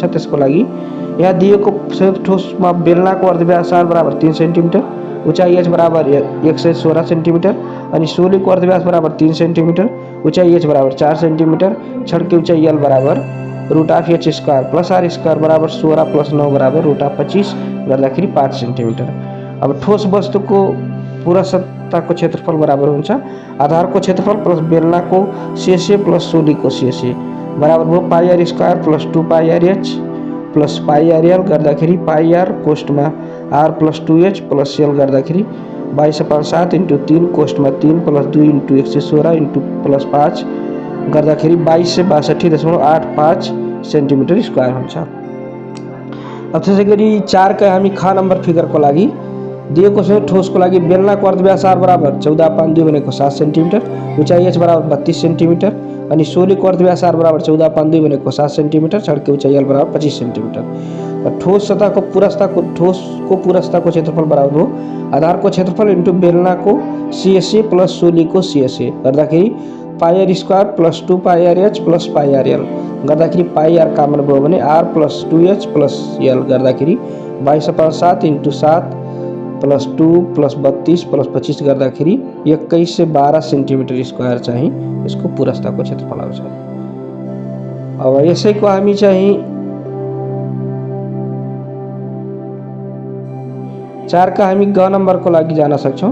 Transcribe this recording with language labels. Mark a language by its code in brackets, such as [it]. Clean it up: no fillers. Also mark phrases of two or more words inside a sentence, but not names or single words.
[ne] त्यसको लागि यहाँ दिएको संयुक्त ठोसमा बेलनाको अर्धव्यास r बराबर 3 सेन्टिमिटर, उचाइ h बराबर 116 सेन्टिमिटर अनि सोलीको अर्धव्यास बराबर 3 सेन्टिमिटर, उचाइ h बराबर 4 सेन्टिमिटर, छड्के उचाइ l बराबर [en] root of h square plus r square [ne] बराबर 16 प्लस 9 बराबर [en] root of 25 [ne] गर्दाखेरि 5 सेन्टिमिटर। अब ठोस वस्तुको पुरस्ताको क्षेत्रफल बराबर हुन्छ आधारको क्षेत्रफल प्लस बेलनाको CSA प्लस सोलीको CSA बराबर भयो [en] pi r square plus 2 pi r h plus pi r l [ne] गर्दाखेरि पाई r कोष्टमा [en] r plus 2h plus l [ne] गर्दाखेरि [en] 22/7 into 3 [ne] कोष्टमा [en] 3 plus 2 into 116 into plus 5 [ne] गर्दाखेरि 2262.85 [en] centimeter square [ne] हुन्छ। अब त्यसै गरी 4 का हामी ख नंबर फिगरको लागि दिएको संयुक्त ठोसको लागि बेलनाको अर्धव्यास r बराबर 14/2 भनेको 7 सेन्टिमिटर, उचाइ h बराबर 32 सेन्टिमिटर अनि सोलीको अर्धव्यास r बराबर 14/2 भनेको 7 सेन्टिमिटर, छड्के उचाइ l बराबर 25 सेन्टिमिटर। ठोस सतहको ठोसको पुरस्ताको क्षेत्रफल बराबर हो आधारको क्षेत्रफल इन्टु बेलनाको CSA प्लस सोलीको CSA गर्दाखेरि [en] pi r square plus 2 pi r h plus pi r l [ne] गर्दाखेरि [en] pi r common [ne] भयो भने [en] r plus 2h plus l [ne] गर्दाखेरि [en] 22/7 into 7 plus 2 plus 32 plus 25 [ne] गर्दाखेरि 21 से 12 [en] centimeter square [ne] चाहिँ यसको पुरस्ताको क्षेत्रफल आउँछ। अब यसैको हामी चाहिँ 4 का हामी ग नम्बरको लागि जान सक्छौँ।